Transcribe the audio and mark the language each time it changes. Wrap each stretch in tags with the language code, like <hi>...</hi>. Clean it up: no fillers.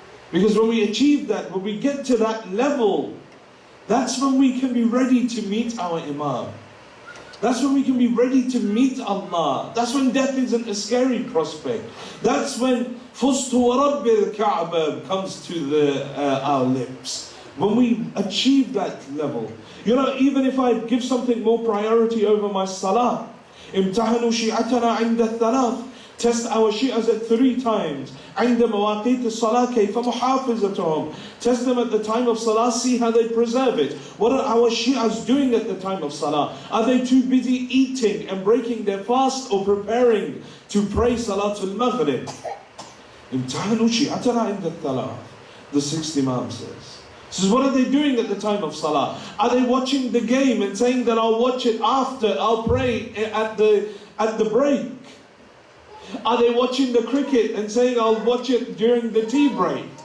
<en>Because when we achieve that, when we get to that level, that's when we can be ready to meet our Imam. That's when we can be ready to meet Allah. That's when death isn't a scary prospect. That's when</en> <ar>Fustu wa Rabbil Ka'bah</ar> <en>comes to our lips. When we achieve that level. Even if I give something more priority over my salah.</en> <ar>امتحنوا شيعتنا عند الثلاث.</ar> <en>Test our shi'as at 3 times.</en> <ar>عند مواقيت الصلاة كيف محافظتهم.</ar> <en>Test them at the time of salah, see how they preserve it. What are our shi'as doing at the time of salah? Are they too busy eating and breaking their fast or preparing to pray salatul maghrib?</en> <ar>امتحنوا شيعتنا عند الثلاث.</ar> <en>The 6th Imam says. So what are they doing at the time of salah? Are they watching the game and saying that I'll watch it after, I'll pray at the break? Are they watching the cricket and saying I'll watch it during the tea break?</en>